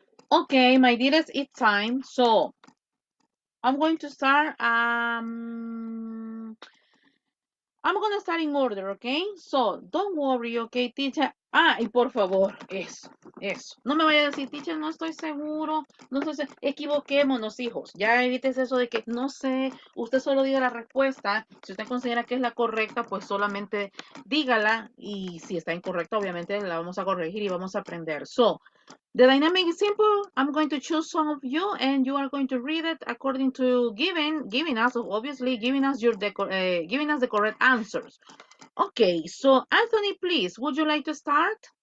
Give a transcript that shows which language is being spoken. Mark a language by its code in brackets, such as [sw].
[en] Okay, my dearest, it's time. So I'm going to start. I'm gonna start in order, okay? So don't worry, okay, teacher. [es] Ah, y por favor, eso. No me vaya a decir, teacher, no estoy seguro, no estoy seguro. Equivoquémonos, hijos. Ya evites eso de que no sé, usted solo diga la respuesta. Si usted considera que es la correcta, pues solamente dígala. Y si está incorrecta, obviamente la vamos a corregir y vamos a aprender. [en] So, the dynamic is simple. I'm going to choose some of you, and you are going to read it according to giving us giving us the correct answers. Okay, so Anthony, please, would you like to start?